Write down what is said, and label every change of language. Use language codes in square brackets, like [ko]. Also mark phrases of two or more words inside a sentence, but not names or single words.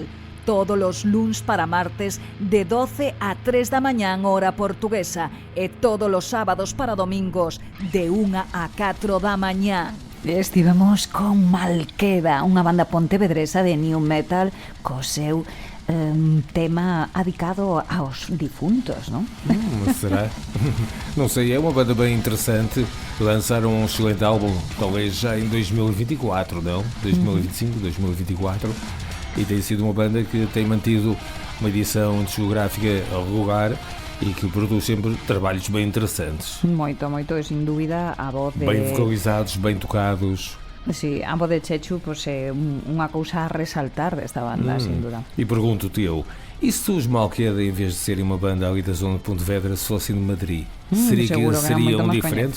[gl] Todos os luns para martes de 12 a 3 da mañán hora portuguesa e todos os sábados para domingos de 1 a 4 da mañá. Estivemos con Malqueda, unha banda pontevedresa de [en] new metal [gl] co seu tema adicado aos difuntos, [pt] não? Será? Não sei, é uma banda bem interessante. Lançaram um excelente álbum, talvez já em 2024, não? 2025, 2024. E tem sido uma banda que tem mantido uma edição discográfica regular e que produz sempre trabalhos bem interessantes. [gl] Moito, moito, e sin dúbida a voz de... [pt] Bem vocalizados, bem tocados. [gl] Sí, a voz de Chechu pues, é unha cousa a resaltar desta banda, sin dúda. [pt] E pergunto-te eu, e se os Malqueda, em vez de serem uma banda ali da zona de Pontevedra, se fossem de Madrid, seriam diferentes?